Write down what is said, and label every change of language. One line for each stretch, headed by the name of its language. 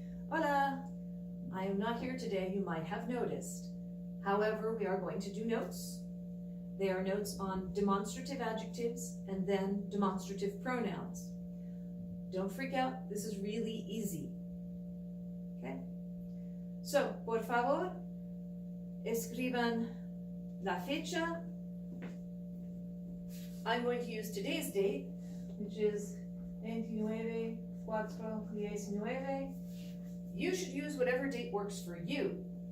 English: Hola, I am not here today, you might have noticed. However, we are going to do notes. They are notes on demonstrative adjectives and then demonstrative pronouns. Don't freak out, this is really easy. Okay?
Spanish: So, por favor, escriban la fecha.
English: I'm going to use today's date, which is 29/4/19. You should use whatever date works for you.